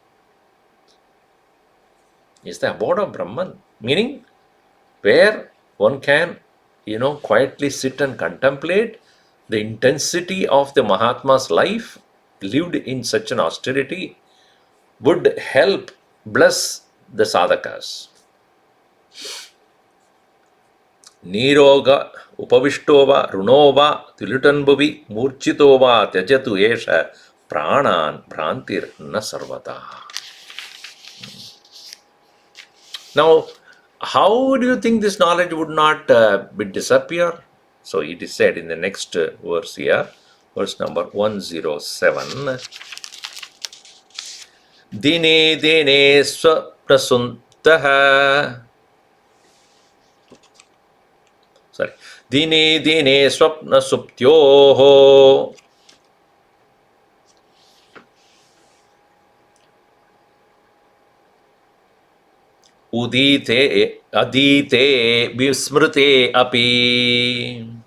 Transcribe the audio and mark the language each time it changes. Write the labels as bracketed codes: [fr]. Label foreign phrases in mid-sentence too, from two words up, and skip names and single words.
[en] It's the abode of Brahman, meaning where one can, quietly sit and contemplate the intensity of the Mahatma's life lived in such an austerity would help bless the sadhakas. [sa] निरोग उपविष्टोवा रुग्णोवा विलुठन्भुवि मूर्छितोवा त्यजतु एष प्राणान् भ्रान्तिर्न सर्वथा. [en] Now, how do you think this knowledge would not disappear? So it is said in the next verse here, verse number 107. [sa] दिने दिने स्वप्रसुन्तः. [en] Sorry. [sa] दिने दिने स्वप्न सुप्त्योः. उदिते अदिते विस्मृते अपि.